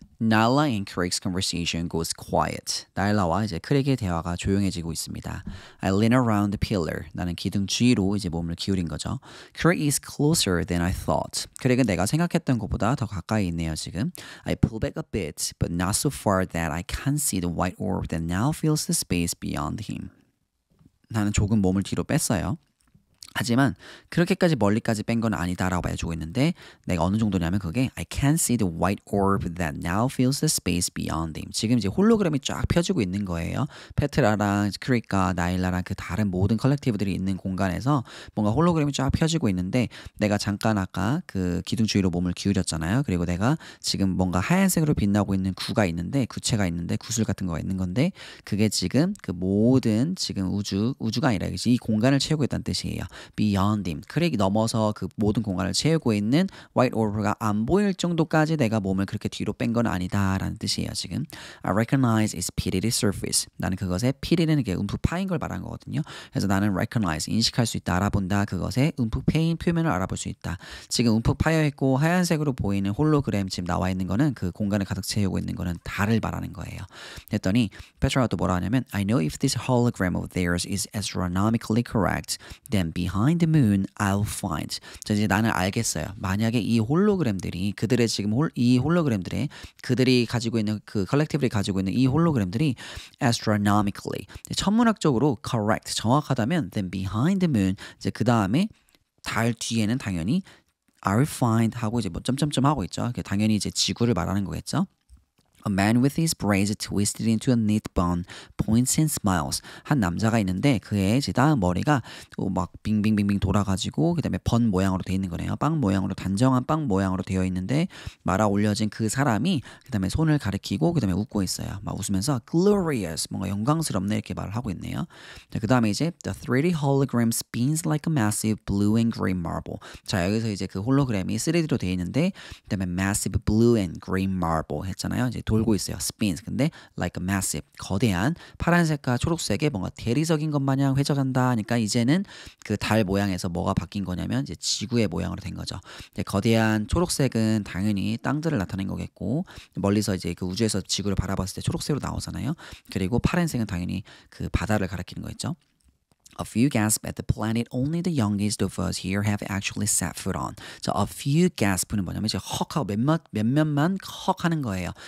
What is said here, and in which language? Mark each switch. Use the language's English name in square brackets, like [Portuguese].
[English] Nyla and Craig's conversation goes quiet. [Korean] 나일라와 이제 크랙의 대화가 조용해지고 있습니다. [English] I lean around the pillar. [Korean] 나는 기둥 주위로 이제 몸을 기울인 거죠. [English] Craig is closer than I thought. [Korean] 크랙은 내가 생각했던 것보다 더 가까이 있네요, 지금. [English] I pull back a bit, but not so far that I can't see the white orb that now fills the space beyond him. [Korean] 나는 조금 몸을 뒤로 뺐어요. 하지만 그렇게까지 멀리까지 뺀 건 아니다라고 말해주고 있는데 내가 어느 정도냐면 그게 [English] I can't see the white orb that now fills the space beyond him. [Korean] 지금 이제 홀로그램이 쫙 펴지고 있는 거예요. 페트라랑 크릭과 나일라랑 그 다른 모든 컬렉티브들이 있는 공간에서 뭔가 홀로그램이 쫙 펴지고 있는데 내가 잠깐 아까 그 기둥 주위로 몸을 기울였잖아요. 그리고 내가 지금 뭔가 하얀색으로 빛나고 있는 구가 있는데 구체가 있는데 구슬 같은 거가 있는 건데 그게 지금 그 모든 지금 우주가 아니라 이 공간을 채우고 있다는 뜻이에요. [English] Beyond him. [Korean] 크랙이 넘어서 그 모든 공간을 채우고 있는 white orb가 안 보일 정도까지 내가 몸을 그렇게 뒤로 뺀 건 아니다라는 뜻이에요, 지금. [English] I recognize its pitted surface. [Korean] 나는 그것의 pitted 게 움푹 파인 걸 말한 거거든요. 그래서 나는 recognize, 인식할 수 있다, 알아본다, 그것의 움푹 패인 표면을 알아볼 수 있다. 지금 움푹 파여 있고 하얀색으로 보이는 홀로그램 지금 나와 있는 거는 그 공간을 가득 채우고 있는 거는 달을 말하는 거예요. 했더니 페트라가 또 뭐라 하냐면 [English] I know if this hologram of theirs is astronomically correct, then behind the moon I'll find. [Korean] 자, 이제 나는 알겠어요. 만약에 이 홀로그램들이 그들의 지금 이 홀로그램들의 그들이 가지고 있는 그 컬렉티브들이 가지고 있는 이 홀로그램들이 astronomically 천문학적으로 correct 정확하다면 [English] then behind the moon [Korean] 이제 그 다음에 달 뒤에는 당연히 I'll find 하고 이제 뭐 점점점 하고 있죠. 당연히 이제 지구를 말하는 거겠죠. [English] A man with his braids twisted into a neat bun points and smiles. [Korean] 한 남자가 있는데 그의 이제 다음 머리가 막 빙빙빙빙 돌아가지고 그 다음에 번 모양으로 되어 있는 거네요. 빵 모양으로 단정한 빵 모양으로 되어 있는데 말아 올려진 그 사람이 그 다음에 손을 가리키고 그 다음에 웃고 있어요. 막 웃으면서 glorious 뭔가 영광스럽네 이렇게 말을 하고 있네요. 그 다음에 이제 [English] the 3D hologram spins like a massive blue and green marble. [Korean] 자 여기서 이제 그 홀로그램이 3D로 되어 있는데 그 다음에 [English] massive blue and green marble [Korean] 했잖아요. 이제 돌고 있어요. spins. 근데 [English] like a massive [Korean] 거대한 파란색과 초록색의 뭔가 대리석인 것 마냥 회전한다 하니까 이제는 그 달 모양에서 뭐가 바뀐 거냐면 이제 지구의 모양으로 된 거죠. 거대한 초록색은 당연히 땅들을 나타낸 거겠고 멀리서 이제 그 우주에서 지구를 바라봤을 때 초록색으로 나오잖아요. 그리고 파란색은 당연히 그 바다를 가리키는 거겠죠. [English] A few gasp at the planet only the youngest of us here have actually set foot on. [Korean] 자, [English] a few gasp [Korean] 는 뭐냐면 이제 헉하고 몇몇만 헉 하는 거예요.